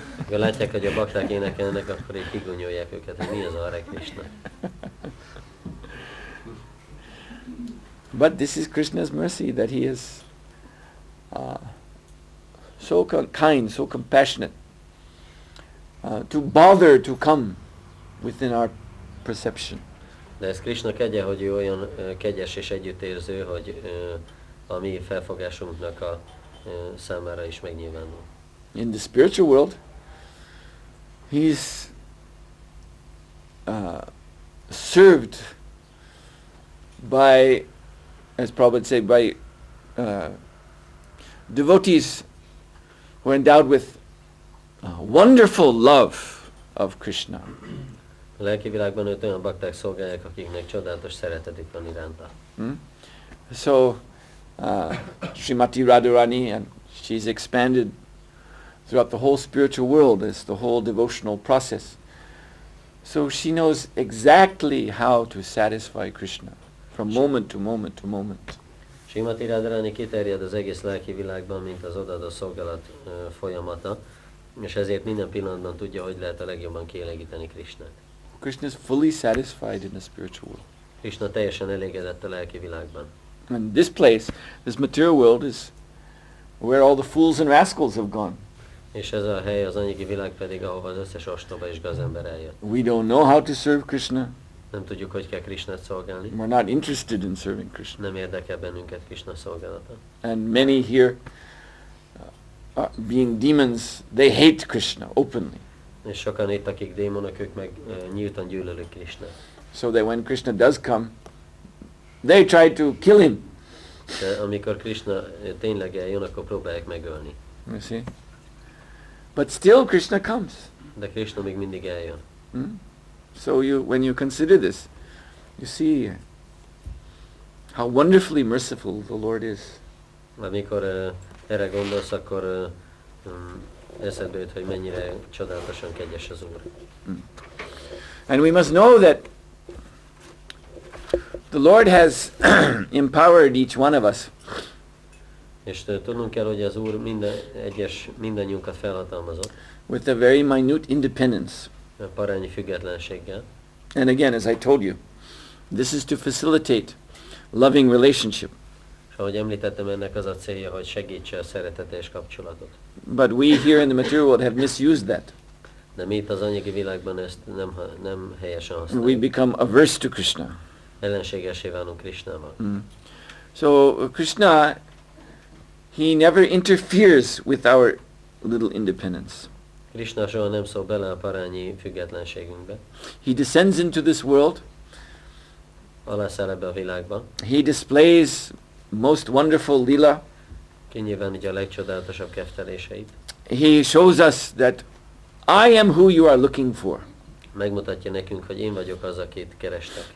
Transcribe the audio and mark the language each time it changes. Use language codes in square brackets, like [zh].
[hu] Ha látják, hogy a bakták énekelnek, akkor így kigúnyolják őket, hogy mi az a Hare Krishna. [en] But this is Krishna's mercy, that he is so kind, so compassionate, to bother to come within our perception. [hu] De ez Krishna kegye, hogy ő olyan kegyes és együttérző, hogy a mi felfogásunknak a számára is megnyilvánul. [en] In the spiritual world, he's served by, as Prabhupada said, by devotees who are endowed with wonderful love of Krishna. [hu] A lelki világban őt olyan bakták szolgálják, akiknek csodálatos szeretetük van iránta. [en] So, Srimati Radharani, and she's expanded throughout the whole spiritual world as the whole devotional process. So she knows exactly how to satisfy Krishna from moment to moment to moment. [hu] Srimati Radharani kiterjed az egész lelki világban, mint az odaadó szolgálat folyamata, és ezért minden pillanatban tudja, hogy lehet a legjobban kielégíteni Krishnát. [en] Krishna is fully satisfied in the spiritual world. [hu] Krishna teljesen elégedett a lelki világban. [en] And this place, this material world, is where all the fools and rascals have gone. [hu] És ez a hely, az anyagi világ pedig, ahova az összes ostoba és gazember eljött. [en] We don't know how to serve Krishna. [hu] Nem tudjuk, hogy kell Krishnát szolgálni. [en] We're not interested in serving Krishna. [hu] Nem érdekel bennünket Krishna szolgálata. [en] And many here, being demons, they hate Krishna openly. [hu] És sokan itt, akik démonok, ők meg nyíltan gyűlölik Krishnát. [en] So that when Krishna does come, they try to kill him. [hu] De amikor Krishna tényleg eljön, akkor próbálják megölni. [en] You see? But still Krishna comes. [hu] De Krishna még mindig eljön. [en] So when you consider this, you see how wonderfully merciful the Lord is. [hu] Amikor erre gondolsz, akkor eszedbe jut, hogy mennyire csodálatosan kegyes az Úr. [en] And we must know that the Lord has empowered each one of us [hu] És tudnunk kell, hogy az Úr mindannyiunkat felhatalmazott, [en] with a very minute independence. [hu] Parányi függetlenséggel. [en] And again, as I told you, this is to facilitate loving relationship. [hu] És ahogy említettem, ennek az a célja, hogy segítse a szeretetes kapcsolatot. [en] But we here in the material world have misused that. [hu] De mi itt az anyagi világban ezt nem helyesen használjuk. [en] We become averse to Krishna. [hu] Ellenségesé válunk Krishnával. [en] So Krishna, he never interferes with our little independence. [hu] Krishna soha nem szól bele a parányi függetlenségünkbe. [en] He descends into this world. [hu] Alászáll ebbe a világba. [en] He displays most wonderful lila. [hu] Kinyilvánítja a legcsodálatosabb kefteléseit. [en] He shows us that I am who you are looking for. [hu] Megmutatja nekünk, hogy én vagyok az, akit kerestek.